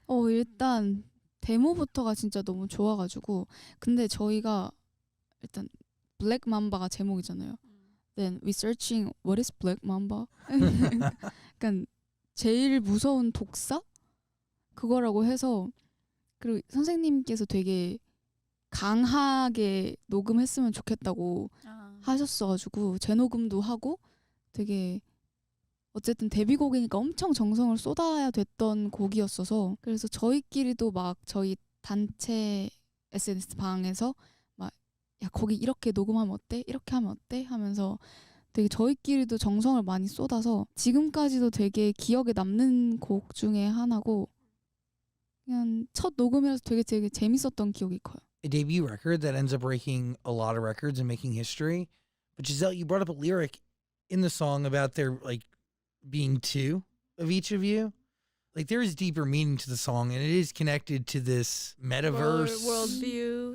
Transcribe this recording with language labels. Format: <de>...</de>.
<ko>일단 데모부터가 진짜 너무 좋아가지고 근데 저희가 일단 블랙 맘바가 제목이잖아요.</ko> <en>Then we searching what is black mamba?</en> <ko>약간 제일 무서운 독사? 그거라고 해서 그리고 선생님께서 되게 강하게 녹음했으면 좋겠다고 하셨어가지고 재녹음도 하고 되게 어쨌든 데뷔곡이니까 엄청 정성을 쏟아야 됐던 곡이었어서 그래서 저희끼리도 막 저희 단체 SNS 방에서 야 거기 이렇게 녹음하면 어때? 이렇게 하면 어때? 하면서 되게 저희끼리도 정성을 많이 쏟아서 지금까지도 되게 기억에 남는 곡 중에 하나고 그냥 첫 녹음이라서 되게 재밌었던 기억이 커요.</ko> <en>A debut record that ends up breaking a lot of records and making history. But Giselle, you brought up a lyric in the song about there like being two of each of you. Like there is deeper meaning to the song, and it is connected to this metaverse worldview.</en>